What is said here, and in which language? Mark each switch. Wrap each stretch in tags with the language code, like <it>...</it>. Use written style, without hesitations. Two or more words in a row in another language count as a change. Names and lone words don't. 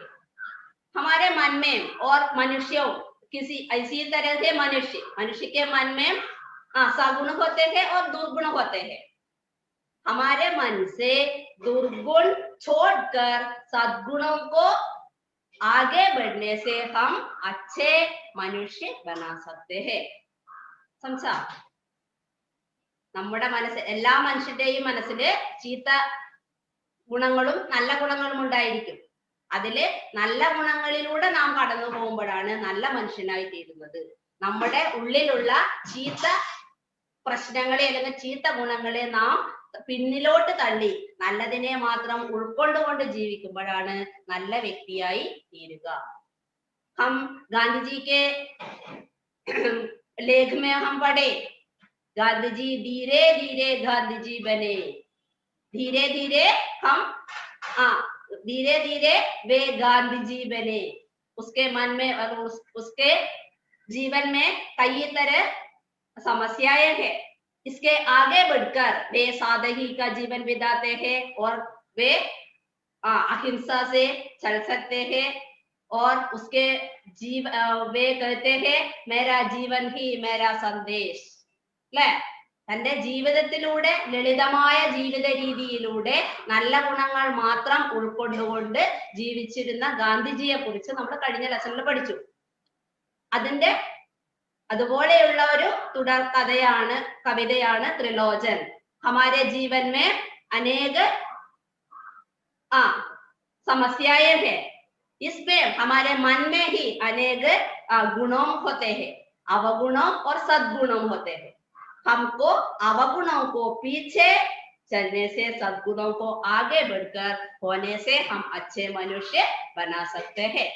<hi>हमारे मन में और मनुष्यों किसी ऐसी तरह से मनुष्य के मन में सगुण होते हैं और दुर्गुण होते हैं। हमारे मन से दुर्गुण छोड़कर सद्गुणों को आगे बढ़ने से हम अच्छे मनुष्य बना सकते हैं। समझा?</hi> <ml>നമ്മുടെ മനസ്സ് എല്ലാ മനുഷ്യന്റെയും മനസ്സില് ചീത്ത ഗുണങ്ങളും നല്ല ഗുണങ്ങളും ഉണ്ടായിരിക്കും. അതില് നല്ല ഗുണങ്ങളിലൂടെ നാം കടന്നു പോകുമ്പോഴാണ് നല്ല മനുഷ്യനായി തീരുന്നത്. നമ്മുടെ ഉള്ളിലുള്ള ചീത്ത പ്രശ്നങ്ങളെ അല്ലെങ്കിൽ ചീത്ത ഗുണങ്ങളെ നാം പിന്നിലോട്ട് തള്ളി നല്ലതിനെ മാത്രം ഉൾക്കൊണ്ടുകൊണ്ട് ജീവിക്കുമ്പോഴാണ് നല്ല വ്യക്തിയായി തീരുക.</ml> <hi>ഹം ഗാന്ധിജി के लेख में हम पढ़े, गांधी जी धीरे धीरे गांधी जी बने। धीरे धीरे वे गांधी जी बने। उसके मन में और उसके जीवन में कई तरह समस्याएं हैं। इसके आगे बढ़कर वे सादगी का जीवन बिताते हैं और वे अहिंसा से चल सकते हैं। और उसके वे कहते हैं मेरा जीवन ही मेरा संदेश।</hi> <ml>അല്ലെ? തന്റെ ജീവിതത്തിലൂടെ ലളിതമായ ജീവിത രീതിയിലൂടെ നല്ല ഗുണങ്ങൾ മാത്രം ഉൾക്കൊണ്ടുകൊണ്ട് ജീവിച്ചിരുന്ന ഗാന്ധിജിയെ കുറിച്ച് നമ്മൾ കഴിഞ്ഞ ലെസണിൽ പഠിച്ചു. അതിന്റെ അതുപോലെയുള്ള ഒരു തുടർ കവിതയാണ് ത്രിലോചൻ.</ml> <hi>हमारे जीवन में अनेक समस्याएं हैं। इसमें हमारे मन में ही अनेक गुणों होते हैं, अवगुणों और सद्गुणों होते हैं। हमको अवगुणों को पीछे चलने से सद्गुणों को आगे बढ़कर होने से हम अच्छे मनुष्य बना सकते हैं।</hi>